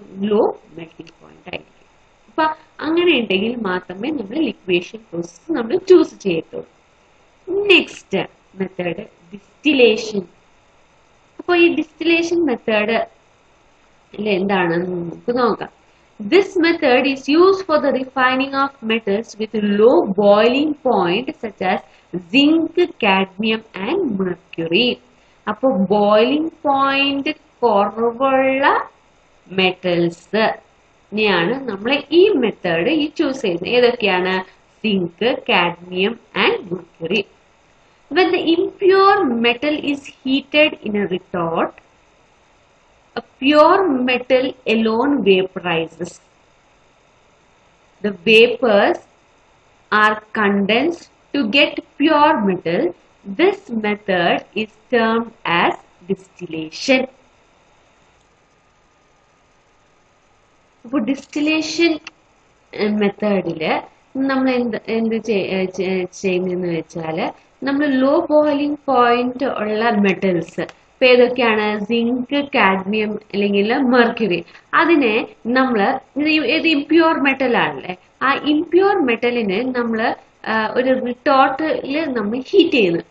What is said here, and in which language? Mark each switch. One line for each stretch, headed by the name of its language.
Malayalam: Low melting point ആയിരിക്കും. അപ്പൊ അങ്ങനെ ഉണ്ടെങ്കിൽ മാത്രമേ നമ്മൾ ലിക്വേഷൻ പ്രോസസ് നമ്മൾ ചൂസ് ചെയ്യത്തുള്ളൂ. Next method distillation. അപ്പൊ ഈ ഡിസ്റ്റിലേഷൻ മെത്തേഡ് എന്താണെന്ന് നമുക്ക് നോക്കാം.
English: This method is used for the refining of metals with low boiling point such as zinc, cadmium and mercury.
Malayalam: അപ്പോൾ ബോയിലിംഗ് പോയിന്റ് കുറവുള്ള മെറ്റൽസ് നെയാണ് നമ്മൾ ഈ മെത്തേഡ് ചൂസ് ചെയ്യുന്നത്. ഏതൊക്കെയാണ്? Zinc, cadmium and Mercury.
English: When the impure metal is heated in a retort, a pure metal alone vaporizes. The vapors are condensed to get pure metal. This method is termed as distillation.
Malayalam: അപ്പോൾ distillation മെത്തേഡില് നമ്മൾ എന്ത് ചെയ്യുന്നതെന്ന് വെച്ചാൽ നമ്മൾ law boiling point ഉള്ള metals ഇപ്പൊ ഏതൊക്കെയാണ്? Zinc, cadmium അല്ലെങ്കിൽ മെർക്യൂറി. അതിനെ നമ്മൾ ഇത് ഇംപ്യൂർ മെറ്റൽ ആണല്ലേ, ആ ഇംപ്യൂർ മെറ്റലിനെ നമ്മൾ ഒരു റിട്ടോർട്ടില് നമ്മൾ ഹീറ്റ് ചെയ്യുന്നു.